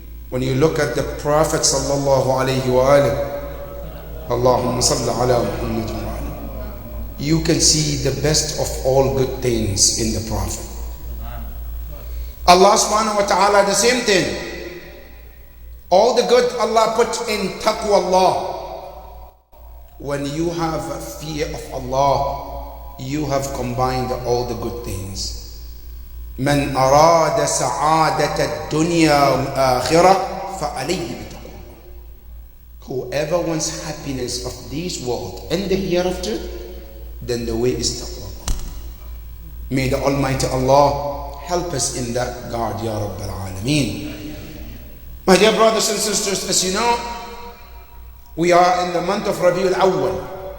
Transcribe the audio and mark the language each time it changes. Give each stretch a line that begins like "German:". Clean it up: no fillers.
English: When you look at the Prophet sallallahu alayhi wa alihi, Allahumma salli ala Muhammad wa ala, you can see the best of all good things in the Prophet. Allah subhanahu wa ta'ala, the same thing. All the good Allah put in taqwa. When you have fear of Allah, you have combined all the good things.
Arabic: من أراد سعادة الدنيا والآخرة فعليه بتقوى.
English: Whoever wants happiness of this world and the hereafter, then the way is taqwa. May the Almighty Allah help us in that guard, Ya Rabbal Alameen. My dear brothers and sisters, as you know, we are in the month of Rabiul Awwal.